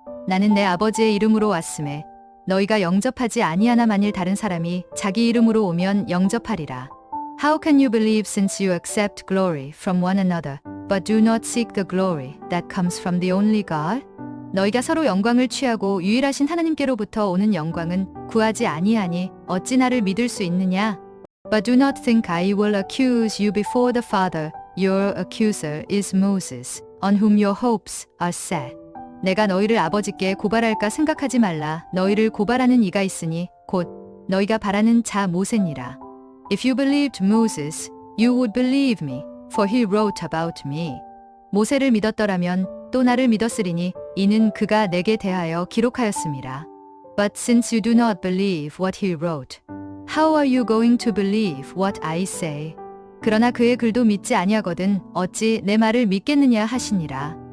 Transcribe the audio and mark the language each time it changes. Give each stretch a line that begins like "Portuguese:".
Korean: 나는 내 아버지의 이름으로 왔음에 너희가 영접하지 아니하나 만일 다른 사람이 자기 이름으로 오면 영접하리라.
English: How can you believe since you accept glory from one another, but do not seek the glory that comes from the only God?
Korean: 너희가 서로 영광을 취하고 유일하신 하나님께로부터 오는 영광은 구하지 아니하니 어찌 나를 믿을 수 있느냐?
English: But do not think I will accuse you before the Father. Your accuser is Moses, on whom your hopes are set.
Korean: 내가 너희를 아버지께 고발할까 생각하지 말라. 너희를 고발하는 이가 있으니 곧 너희가 바라는 자 모세니라.
English: If you believed Moses, you would believe me, for he wrote about me.
Korean: 모세를 믿었더라면 또 나를 믿었으리니 이는 그가 내게 대하여 기록하였음이라.
English: But since you do not believe what he wrote, how are you going to believe what I say?
Korean: 그러나 그의 글도 믿지 아니하거든 어찌 내 말을 믿겠느냐 하시니라.